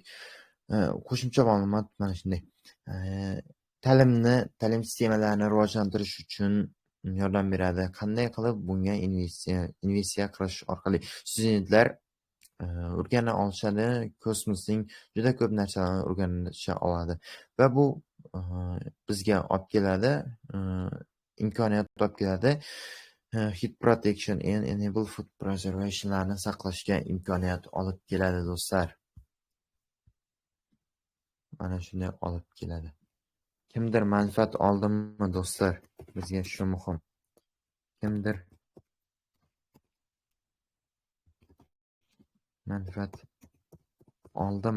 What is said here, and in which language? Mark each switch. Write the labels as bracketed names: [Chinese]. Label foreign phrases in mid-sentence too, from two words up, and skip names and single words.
[Uzbek] Qo'shimcha ma'lumot mana shunday. Ta'lim sistemalarini rivojlantirish uchun yordam beradi. Qanday qilib bunga investitsiya qilish orqali studentlar o'rgana olishadi, kosmosning juda ko'p narsalarini o'rganisha oladi va bu bizga olib keladi, imkoniyat olib keladi. [English] Heat protection and enable food preservationlarni [Uzbek] saqlashga imkoniyat olib keladi, do'stlar. Mana shunday olib keladi. Kimdir manfaat oldimi, do'stlar? Bizga shu muhim. Kimdir manfaat oldimi?